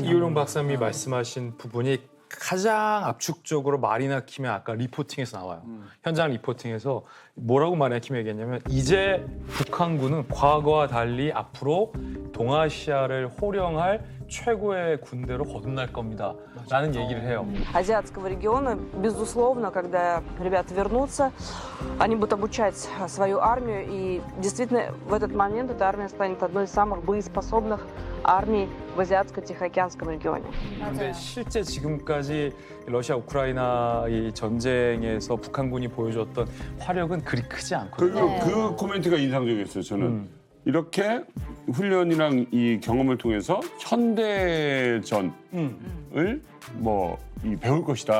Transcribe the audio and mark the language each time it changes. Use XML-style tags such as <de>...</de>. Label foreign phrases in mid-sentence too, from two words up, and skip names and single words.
<ko>이효령 박사님이 말씀하신 부분이 가장 압축적으로 말이나 킴의 아까 리포팅에서 나와요. 현장 리포팅에서 뭐라고 말이나 킴이 얘기했냐면 이제 북한군은 과거와 달리 앞으로 동아시아를 호령할 최고의 군대로 거듭날 겁니다. 라는 얘기를 해요.</ko> <ru>Азиатского региона, безусловно, когда ребята вернутся, они будут обучать свою армию, и действительно в этот момент эта армия станет одной из самых боеспособных армий в Азиатско-Тихоокеанском регионе.</ru> <ko>근데 실제 지금까지 러시아 우크라이나 이 전쟁에서 북한군이 보여줬던 화력은 그리 크지 않거든요. 그리고 그 코멘트가 인상적이었어요. 저는 이렇게 훈련이랑 이 경험을 통해서 현대전을 배울 것이다.</ko>